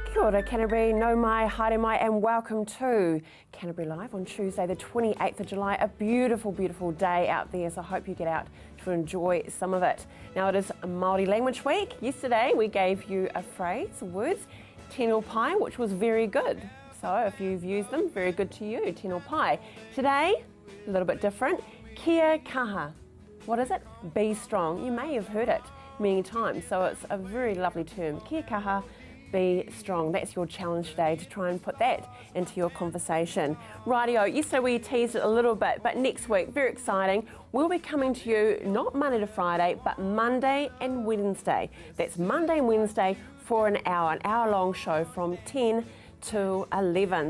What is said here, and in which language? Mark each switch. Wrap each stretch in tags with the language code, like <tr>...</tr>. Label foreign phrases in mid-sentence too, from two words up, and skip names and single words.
<mi>Kia ora Canterbury, no mai, haere mai,</mi> <en>and welcome to Canterbury Live on Tuesday the 28th of July. A beautiful, beautiful day out there, so I hope you get out to enjoy some of it. Now it is Māori Language Week. Yesterday we gave you a phrase, words,</en> <mi>tino pai,</mi> <en>which was very good. So if you've used them, very good to you,</en> <mi>tino pai.</mi> <en>Today, a little bit different,</en> <mi>kia kaha.</mi> <en>What is it? Be strong. You may have heard it many times, so it's a very lovely term.</en> <mi>Kia kaha,</mi> <en>be strong. That's your challenge today, to try and put that into your conversation. Rightio, yesterday we teased it a little bit, but next week, very exciting, we'll be coming to you not Monday to Friday, but Monday and Wednesday. That's Monday and Wednesday for an hour-long show from 10 to 11.</en>